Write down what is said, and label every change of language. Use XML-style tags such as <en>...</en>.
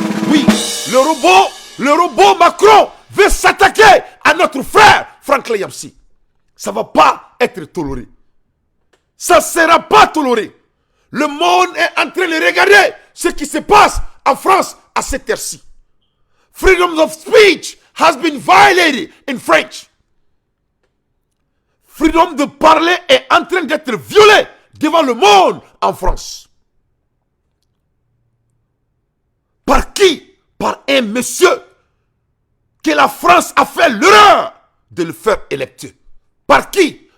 <fr>Oui, le robot Macron veut s'attaquer à notre frère Franklin Yamsi. Ça ne va pas être toléré. Ça ne sera pas toléré. Le monde est en train de regarder ce qui se passe en France à cette heure-ci.</fr> <en>Freedom of speech has been violated in French.</en> <fr>Freedom de parler est en train d'être violé devant le monde en France. Par qui? Par un monsieur que la France a fait l'erreur de le faire électer. Par qui?</fr>